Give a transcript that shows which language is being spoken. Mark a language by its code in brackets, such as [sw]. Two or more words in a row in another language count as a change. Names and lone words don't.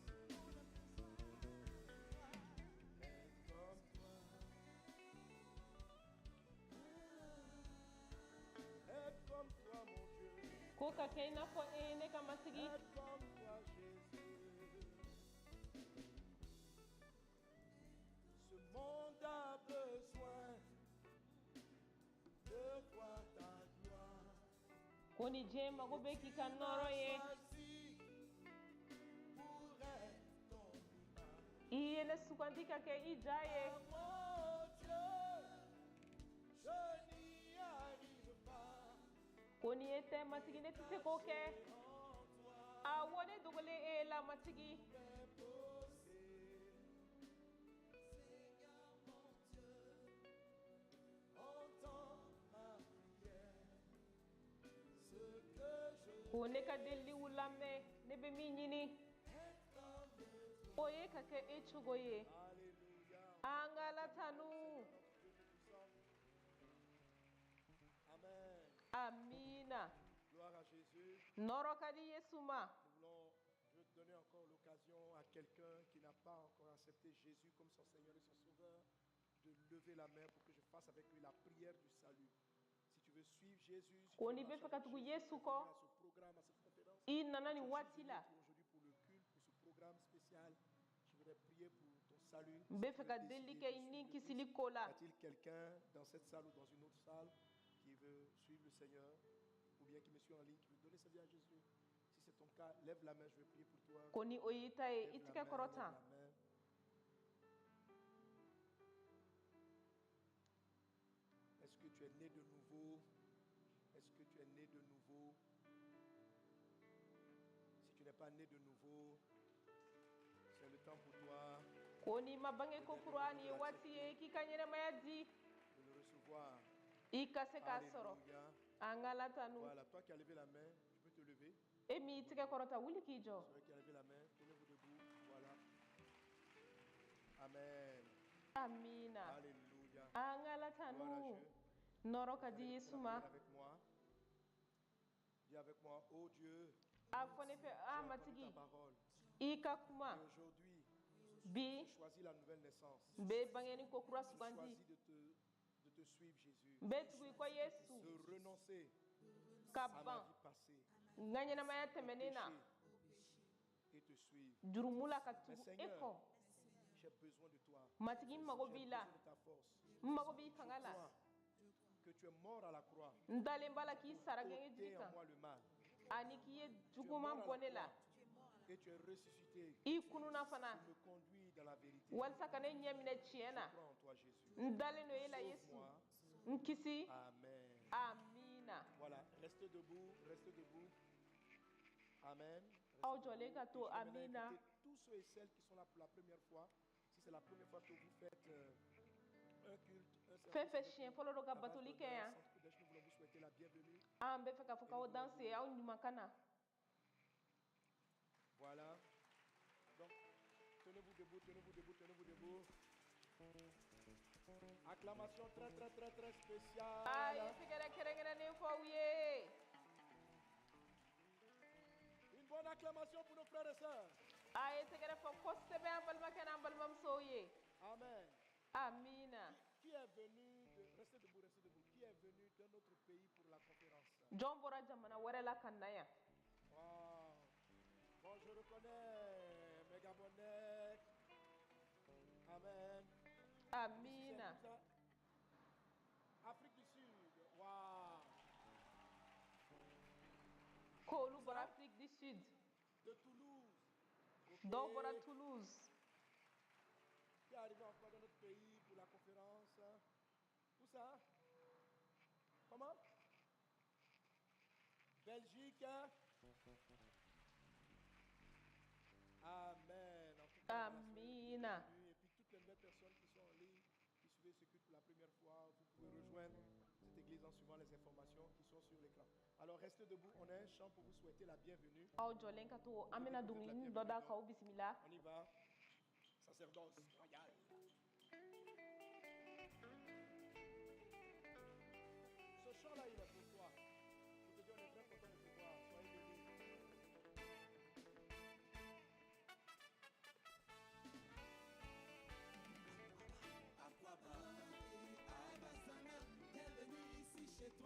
[fr] Être comme toi, [bm] ko ka kɛ i n'a fɔ ne ka matigi. [fr] Être comme toi, Jésus. Ce monde a besoin de voir ta gloire. [bm] Ko ni diɲɛ mago bɛ k'i ka nɔrɔ ye. [fr] Choisi pour être ton image. [bm] I ye ne sugandi ka kɛ i ja ye. [fr] Mon Dieu, je n'y arrive pas. [bm] Ko ni e tɛ matigi ne tɛ se k'o kɛ. Awɔ ne dogolen e la matigi. Ko ne ka deliw lamɛn ne bɛ min ɲini o ye ka kɛ e cogo ye. An ka Ala tanu. Amen. Amina. [fr] Gloire à Jésus. [bm] Nɔrɔ ka di Yesu ma. [fr] Je veux te donner encore l'occasion à quelqu'un qui n'a pas encore accepté Jésus comme son Seigneur et son Sauveur de lever la main pour que je fasse avec lui la prière du salut. Si tu veux suivre Jésus, si tu [bm] Ko [fr] veux [bm] ni bɛ [fr] marcher [bm] fɛ ka [fr] avec tugu Jésus, [bm] Yesu [fr] tu es venu [bm] kɔ, [fr] à ce programme, à cette conférence, [bm] i nana nin [fr] tu es [bm] waati [fr] juste [bm] la. [fr] venu aujourd'hui pour le culte, pour ce programme spécial. Je voudrais prier pour ton salut. [bm] N bɛ fɛ ka deli kɛ i ni kisili ko [fr] Y [bm] la. [fr] a-t-il quelqu'un dans cette salle ou dans une autre salle qui veut suivre le Seigneur ou bien qui me suit en ligne, qui veut donner sa vie à Jésus? Si c'est ton cas, lève la main, je vais prier pour toi. [bm] Ko ni o y'i ta ye i [fr] Lève [bm] tigɛ [fr] la main, [bm] kɔrɔ [fr] lève [bm] tan. [fr] la main. Est-ce que tu es né de nouveau? Est-ce que tu es né de nouveau? Si tu n'es pas né de nouveau, c'est le temps pour toi [bm] Ko ni ma bange ko kura ni ye waati ye k'i ka ɲɛnɛmaya di [fr] de le recevoir. [bm] i ka se k'a sɔrɔ. Alléluia. An ka Ala tanu. [fr] Voilà, toi qui as levé la main, tu peux te lever. [bm] E min i tigɛ kɔrɔta wuli k'i jɔ. [fr] Celui qui a levé la main, tenez-vous debout. Voilà. Amen. [bm] Amina. Alléluia. An ka Ala [fr] Gloire à [bm] tanu. [fr] Dieu. [bm] Nɔrɔ ka [fr] Vous [bm] di [fr] allez [bm] Yesu [fr] faire la [bm] ma. [fr] prière avec moi. Dis avec moi, oh Dieu, [bm] A fɔ ne fɛ [fr] j'ai [bm] a [fr] entendu [bm] matigi [fr] ta parole. [bm] i ka kuma. [fr] Et aujourd'hui, [bm] Bi [fr] j'ai choisi la nouvelle naissance. [bm] n bɛ bangeni ko kura [fr] J'ai [bm] sugandi. [fr] choisi de te suivre, Jésus. [bm] N bɛ tugu i kɔ Yesu [fr] De renoncer [bm] ka [fr] à ma [bm] ban [fr] vie passée, [bm] n ka ɲɛnɛmaya [fr] au [bm] tɛmɛnen na [fr] péché et te suivre. [bm] jurumu la ka [fr] Mais [bm] tugu e [fr] Seigneur, [bm] kɔ. [fr] j'ai besoin de toi. [bm] Matigi n mago [fr] J'ai [bm] b'i la [fr] besoin de ta force. [bm] n mago b'i [fr] Je [bm] fanga la [fr] crois que tu es mort à la croix. [bm] n dalen b'a la k'i sara gɛngɛ [fr] Ôter [bm] jigi [fr] en [bm] kan [fr] moi le mal. [bm] ani k'i ye [fr] Tu es [bm] juguman [fr] mort [bm] bɔ [fr] à [bm] ne [fr] la [bm] la [fr] croix et tu es ressuscité. [bm] i kununa fana [fr] Tu me conduis dans la vérité. [bm] walisa ka ne ɲɛ minɛ tiɲɛ [fr] Je [bm] na [fr] crois en toi, Jésus. [bm] n dalen do e la Yesu [fr] Sauve-moi. [bm] n kisi. Amen. Amina. [fr] Voilà, restez debout, restez debout. Amen. [bm] Aw [fr] Restez [bm] jɔlen ka [fr] debout. [bm] to [fr] Et je vais maintenant [bm] Amina. [fr] inviter tous ceux et celles qui sont là pour la première fois. Si c'est la première fois que vous faites un culte, un service [bm] Fɛn fɛn [fr] avec [bm] siɲɛ [fr] nous, [bm] fɔlɔ do ka [fr] à base [bm] batoli kɛ [fr] d'honneur, [bm] yan [fr] Centre Kodesh, nous voulons vous souhaiter la bienvenue. [bm] an bɛ fɛ k'a fɔ k'aw danse aw ɲuman na. [fr] Voilà. Donc, tenez-vous debout, tenez-vous debout, tenez-vous debout. Acclamation très, très, très, très [bm] A ye [fr] spéciale. [bm] tɛgɛrɛ kɛrɛnkɛrɛnnen fɔ aw ye. [fr] Une bonne acclamation pour nos frères et sœurs. [bm] A ye tɛgɛrɛ fɔ kosɛbɛ an balimakɛ n'an balimamusow ye. Amen. Amina. [fr] Qui est venu de... Restez debout, restez debout. Qui est venu d'un autre pays pour la conférence? [bm] Jɔn bɔra jamana wɛrɛ la ka na yan. Wow. [fr] Bon, je reconnais mes Gabonais. Amen. [bm] Amina. [fr] C'est ça. Afrique du Sud. Wow. [bm] K'olu bɔra Afrique du Sud. [fr] De Toulouse. Ok. [bm] Dɔw bɔra Toulouse. [fr] Qui est arrivé encore dans notre pays pour la conférence? Où ça? Comment? Belgique. Amen. En tout cas, [bm] Amina. [fr] et puis toutes les nouvelles personnes qui sont en ligne, qui suivent ce culte pour la première fois, vous pouvez rejoindre cette église en suivant les informations qui sont sur l'écran. Alors restez debout, on a un chant pour vous souhaiter la bienvenue. [bm] Aw jɔlen ka to an bɛna dongilini dɔ da k'aw bisimila. [fr] On y va. Sacerdoce royal. Ce chant-là, il est pour toi. Je te dis, on est très content de te voir. Soyez bénis. Aquaba et Abasana, bienvenue ici chez toi.